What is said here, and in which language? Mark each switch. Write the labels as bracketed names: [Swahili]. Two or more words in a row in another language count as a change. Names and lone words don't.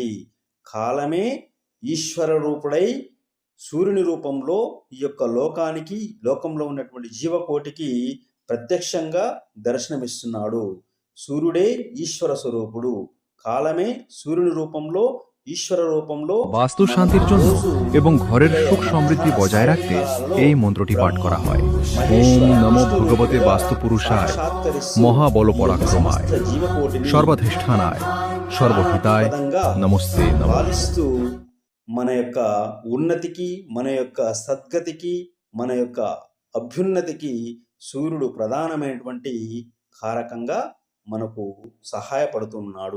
[Telugu] కాలమే ఈశ్వర రూపుడై సూర్యుని రూపంలో ఈ యొక్క లోకానికి, లోకంలో ఉన్నటువంటి జీవకోటికి ప్రత్యక్షంగా దర్శనమిస్తున్నాడు. సూర్యుడే ఈశ్వర స్వరూపుడు, కాలమే సూర్యుని రూపంలో ఈశ్వర రూపంలో [Bangla] বাস্তু শান্তির জন্য এবং ঘরের সুখ সমৃদ্ধি বজায় রাখতে এই মন্ত্রটি পাঠ করা হয়। [Sanskrit] ওম নমো ভগবতে বাস্তুপুরুষায় মহাবল পরাক্রমায় সর্বাধিষ্ঠানায় సర్వహితాయ నమస్తే నమః। [Telugu] మన యొక్క ఉన్నతికి, మన యొక్క సద్గతికి, మన యొక్క అభ్యున్నతికి సూర్యుడు ప్రధానమైనటువంటి కారకంగా మనకు సహాయపడుతున్నాడు.